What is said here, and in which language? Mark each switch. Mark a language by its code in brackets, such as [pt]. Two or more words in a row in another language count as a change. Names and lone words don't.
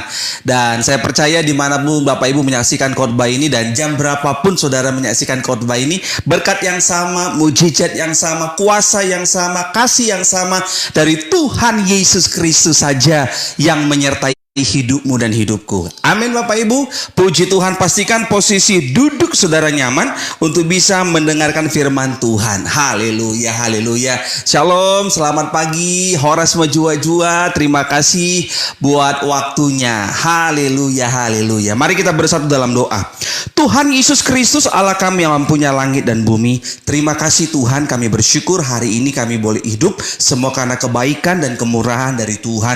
[id] Dan saya percaya dimanapun Bapak Ibu menyaksikan khotbah ini dan jam berapapun saudara menyaksikan khotbah ini, berkat yang sama, mujizat yang sama, kuasa yang sama, kasih yang sama dari Tuhan Yesus Kristus saja yang menyertai hidupmu dan hidupku. Amin, Bapak Ibu. Puji Tuhan. Pastikan posisi duduk saudara nyaman untuk bisa mendengarkan firman Tuhan. Haleluya, haleluya. Shalom, selamat pagi [btx] Horas Majua-jua. [id] Terima kasih buat waktunya. Haleluya, haleluya. Mari kita bersatu dalam doa. Tuhan Yesus Kristus, Allah kami yang mempunyai langit dan bumi, terima kasih Tuhan, kami bersyukur hari ini kami boleh hidup semua karena kebaikan dan kemurahan dari Tuhan.